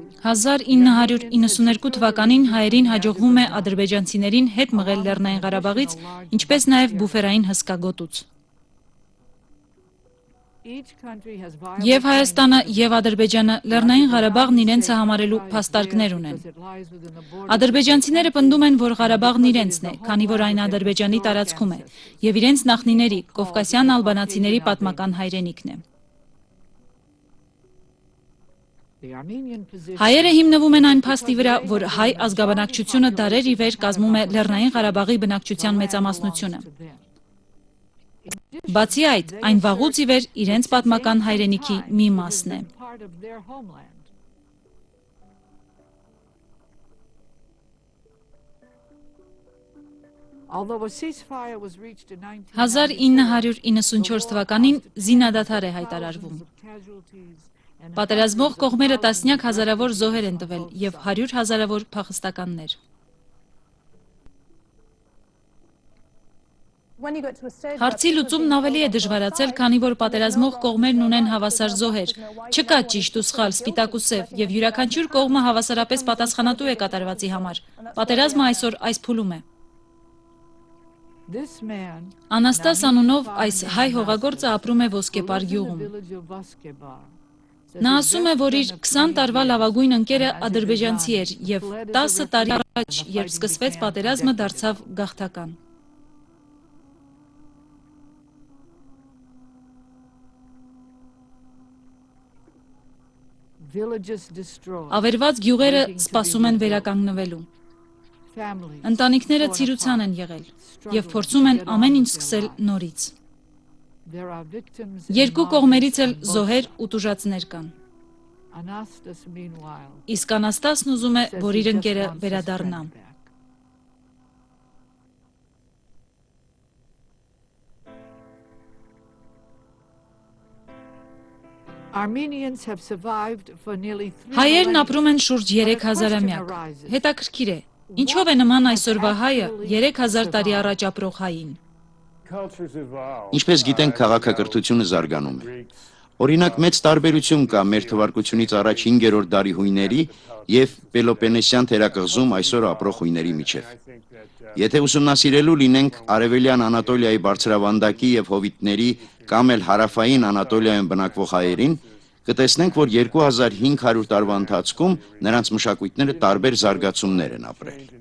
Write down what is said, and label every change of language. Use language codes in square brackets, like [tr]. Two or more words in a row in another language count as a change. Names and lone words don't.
[hy] 1992 թվականին հայերին հաջողվում է ադրբեջանցիներին հետ մղել Լեռնային Ղարաբաղից, ինչպես նաև բուֆերային հսկագոտուց։ [en] each country has [hy] Եվ Հայաստանը եւ Ադրբեջանը Լեռնային Ղարաբաղն իրենցը համարելու փաստարկներ ունեն։ Ադրբեջանցիները պնդում են, որ Ղարաբաղն իրենցն է, քանի որ այն Ադրբեջանի տարածքում է, եւ իրենց նախնիների, կովկասյան ալբանացիների պատմական հայրենիքն է։ [en] The Armenian position [hy] Հայերը հիմնվում են այն փաստի վրա, որ հայ ազգաբնակչությունը դարեր ի վեր կազմում է Լեռնային Ղարաբաղի բնակչության մեծամասնությունը։ [en] to them. [hy] Բացի այդ, այն վաղուց ի վեր իրենց պատմական հայրենիքի մի մասն է։ [en] Part of their homeland. Although a ceasefire was reached in [hy] 1994 թվականին զինադադար է հայտարարվում։ Պատերազմող կողմերը տասնյակ հազարավոր զոհեր են տվել եւ 100 հազարավոր փախստականներ։ Հարցի լուծումն ավելի է դժվարացել, քանի որ պատերազմող կողմերն ունեն հավասար զոհեր։ Չկա ճիշտ ու սխալ, սպիտակ ու սև, եւ յուրաքանչյուր կողմը հավասարապես պատասխանատու է կատարվածի համար։ Պատերազմը այսօր այս փուլում է։ [en] This man [hy] Անաստաս անունով այս հայ հողագործը ապրում է Ոսկեպար գյուղում։ [en] village of Vaskebar. [hy] Նա ասում է, որ իր 20 տարվա լավագույն ընկերը ադրբեջանցի էր եւ 10 տարի առաջ, երբ սկսվեց պատերազմը, դարձավ գաղթական։ [en] Villages destroyed. [hy] Ավերված գյուղերը սպասում են վերականգնվելու։ [en] Families. [hy] Ընտանիքները ցիրուցան են եղել եւ փորձում են ամեն ինչ սկսել նորից։ [en] There are victims. [hy] Երկու կողմերից էլ զոհեր ու տուժածներ կան։ [en] Anastas meanwhile. [hy] Իսկ Անաստասն ուզում է, [en] says [hy] որ [en] he [hy] իր [en] just [hy] ընկերը [en] wants his [hy] վերադառնա։ [en] friend back. Armenians have survived for nearly 3 [hy] Հայերն [en] millennia. [hy] ապրում են շուրջ 3000-ամյակ։ Հետաքրքիր է, ինչով է նման այսօրվա հայը 3000 տարի առաջ ապրող հային։ Ինչպես գիտենք, քաղաքակրթությունը զարգանում է։ Օրինակ, մեծ տարբերություն կա մեր թվարկությունից առաջ 5-րդ դարի հույների եւ Պելոպոնեսյան թերակղզում այսօր ապրող հույների միջև։ Եթե ուսումնասիրելու լինենք Արևելյան Անատոլիայի բարձրավանդակի եւ հովիտների կամ էլ հարավային Անատոլիայում բնակվող հայերին, կտեսնենք, որ 2500 տարվա ընթացքում նրանց մշակույթները տարբեր զարգացումներ են ապրել։